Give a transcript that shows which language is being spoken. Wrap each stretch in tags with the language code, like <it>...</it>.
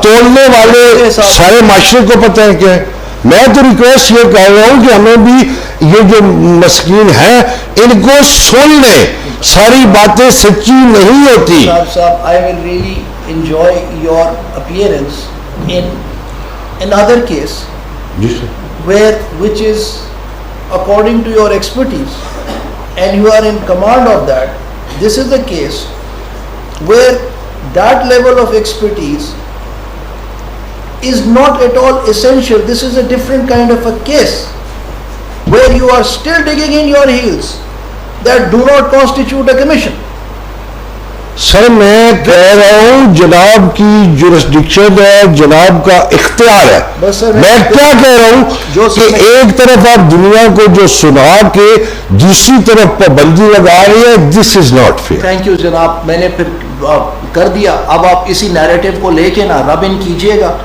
<ur>تولنے والے سارے معاشرے کو پتہ ہے کہ میں تو ریکویسٹ یہ کر رہا ہوں کہ ہمیں بھی یہ جو مسکین ہیں ان کو سن لیں, ساری باتیں سچی نہیں ہوتی.</ur> <en>صاحب I will really enjoy your appearance in another case which is according to your expertise and you are in command of that. This is the case where that level of expertise is not at all essential. This is a different kind of a case where you are still digging in your heels that do not constitute a commission.</en> <ur>سر میں کہہ رہا ہوں جناب کی jurisdiction ہے, جناب کا اختیار ہے. میں کیا کہہ رہا ہوں کہ ایک طرف آپ دنیا کو جو سنا کے دوسری طرف پابندی لگا رہی ہے,</ur> <en>This is not fair.</en> <ur>Thank you جناب, میں نے پھر کر دیا. اب آپ اسی نیریٹو کو لے کے نا</ur> <en>رب ان</en> <ur>کیجئے گا.</ur>